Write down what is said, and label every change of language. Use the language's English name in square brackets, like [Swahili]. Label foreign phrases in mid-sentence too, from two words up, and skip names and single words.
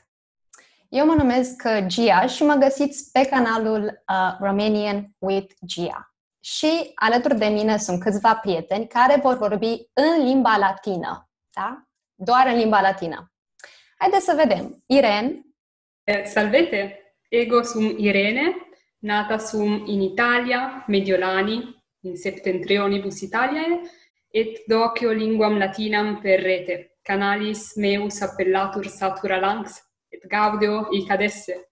[Romanian] Eu mă numesc Gia și mă găsiți pe canalul Romanian with Gia. Și alături de mine sunt câțiva prieteni care vor vorbi în limba latină. Da? Doar în limba latină. Haideți să vedem. Irene. [Latin] Salvete, ego sum Irene, nata sum in Italia, Mediolani, in septentrionibus Italiae, et docio linguam latinam per rete, canalis meus appellatur satura lanx, et gaudeo hic adesse.